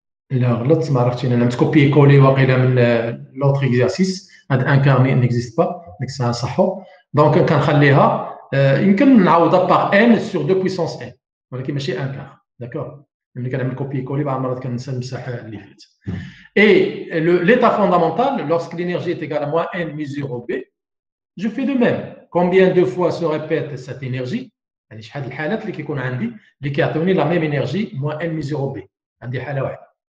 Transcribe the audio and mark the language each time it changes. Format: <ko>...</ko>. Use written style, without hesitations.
<fr>Alors, l'autre,</fr> <ar>ما عرفتش انا متكوبي كولي واقيلا من</ar> <fr>l'autre exercice.</fr> <ar>هذا ان كار</ar> <fr>n'existe pas.</fr> <ar>ديك الساعه نصحو. دونك كنخليها يمكن نعوضها</ar> <fr>par n sur 2 puissance n.</fr> <ar>ولكن ماشي ان كار.</ar> <fr>D'accord?</fr> <ar>ملي كنعمل كوبي كولي بعض المرات كننسى نمسح اللي فات.</ar> <fr>Et l'état fondamental, lorsque l'énergie est égale à moins n mi-0 b, je fais de même. Combien de fois se répète cette énergie?</fr> <ar>شحال الحالات اللي كيكون عندي اللي كيعطيوني</ar> <fr>la même énergie moins n mi-0 b.</fr> <ar>عندي حالة واحدة.</ar>